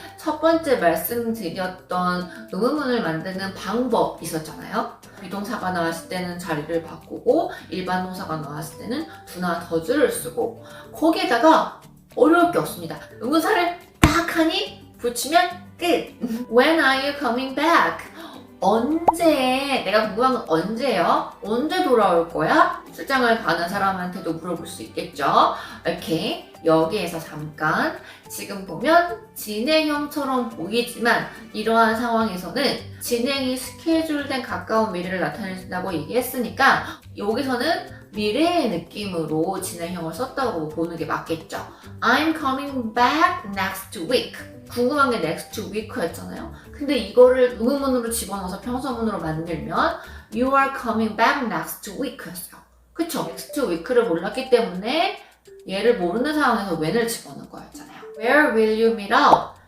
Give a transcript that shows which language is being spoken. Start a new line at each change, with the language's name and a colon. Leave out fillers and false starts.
Korean: 첫 번째 말씀드렸던 의문문을 만드는 방법 있었잖아요. 비동사가 나왔을 때는 자리를 바꾸고 일반 동사가 나왔을 때는 do나 does를 쓰고 거기에다가 어려울 게 없습니다. 의문사를 딱 하니 붙이면 끝!
English: When are you coming back?
Korean: 언제? 내가 궁금한 건 언제요? 언제 돌아올 거야? 출장을 가는 사람한테도 물어볼 수 있겠죠? 오케이. 여기에서 잠깐 지금 보면 진행형처럼 보이지만 이러한 상황에서는 진행이 스케줄된 가까운 미래를 나타낸다고 얘기했으니까 여기서는 미래의 느낌으로 진행형을 썼다고 보는 게 맞겠죠.
English: I'm coming back next week.
Korean: 궁금한 게 next week였잖아요. 근데 이거를 의문문으로 집어넣어서 평서문으로 만들면
English: You are coming back next week
Korean: 였어요. 그쵸? next week를 몰랐기 때문에 얘를 모르는 상황에서 when을 집어넣은 거였잖아요.
English: Where will you meet up?